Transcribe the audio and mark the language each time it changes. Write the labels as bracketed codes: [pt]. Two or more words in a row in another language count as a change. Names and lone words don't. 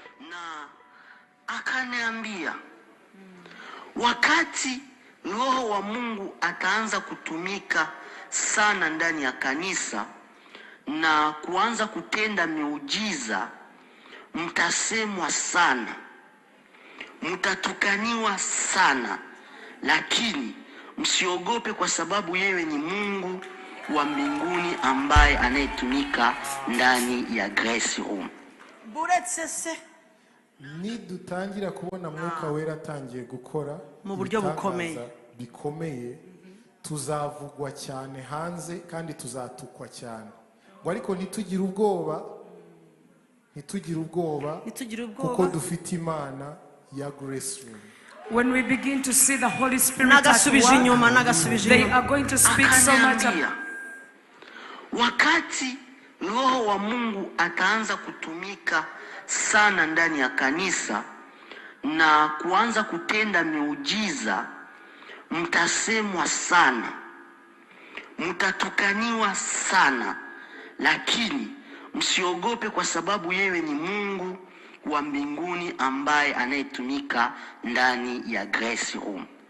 [sw] na akaniambia wakati Roho wa Mungu ataanza kutumika sana ndani ya kanisa na kuanza kutenda miujiza, mtasemwa sana, mtatukaniwa sana, lakini msiogope kwa sababu yeye ni Mungu wa mbinguni ambaye anayetumika ndani ya Grace Room. [rw] Ni dutangira kubona Mwuka Wera atangiye gukora mu buryo bikomeye, tuzavugwa cyane hanze kandi tuzatukwa cyane. Ngo ariko ntitugire ubwoba kuko dufite Imana ya Grace Room. [en] When we begin to see the Holy Spirit at work, they are going to speak so much about. [sw] Wakati Roho wa Mungu ataanza kutumika sana ndani ya kanisa na kuanza kutenda miujiza, mtasemwa sana, mtatukaniwa sana, lakini msiogope kwa sababu yeye ni Mungu wa mbinguni ambaye anayetumika ndani ya Grace Room.